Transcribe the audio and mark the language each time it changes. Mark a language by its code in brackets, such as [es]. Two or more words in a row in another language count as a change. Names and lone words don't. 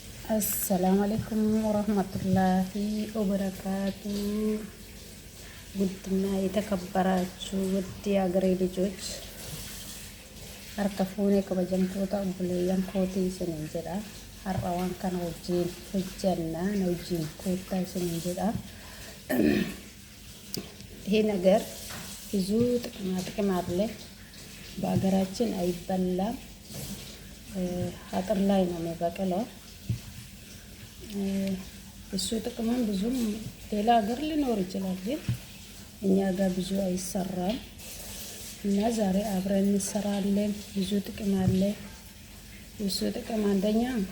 [ar] السلام عليكم ورحمة الله وبركاته። [am] ውድና የተከበራችሁ ውድ የአገሬ ልጆች [om] harka fuunee kabajamtoota obboleeyyan kootii isiniin jedha. Har'a waan kana wajjin hojjannaa na wajjin koottaa isiniin jedha. [am] ይሄ ነገር ብዙ ጥቅም አለ። በሀገራችን አይበላም፣ አጥር ላይ ነው የሚበቅለው። እሱ ጥቅሙን ብዙም ሌላ ሀገር ሊኖር ይችላል፣ ግን እኛ ጋር ብዙ አይሰራም እና ዛሬ አብረን እንሰራለን። ብዙ ጥቅም አለ። እሱ ጥቅም አንደኛ